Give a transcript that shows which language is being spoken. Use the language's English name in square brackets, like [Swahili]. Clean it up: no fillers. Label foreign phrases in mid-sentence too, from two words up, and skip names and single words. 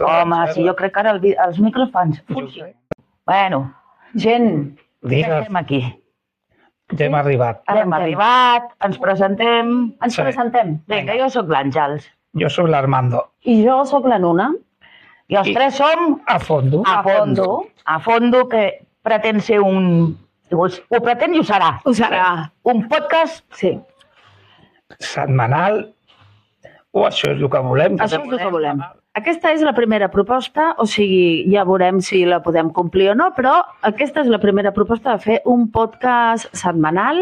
[Catalan] Home, sí, jo crec que ara els micros fan funció. Bueno, gent, ja Digues, estem aquí. ja hem arribat. Ara hem arribat, ens presentem. Ens Sí. presentem. Vinga, jo sóc l'Àngels. Jo sóc l'Armando. I jo sóc la Nuna. I els tres som A fondo. a fondo. A fondo, que pretén ser un... Ho pretén i ho serà. Ho serà. Un podcast. Sí. Setmanal. O això és el que volem. Això és el que volem. Aquesta és la primera proposta, o sigui, ja veurem si la podem complir o no, però aquesta és la primera proposta de fer un podcast setmanal.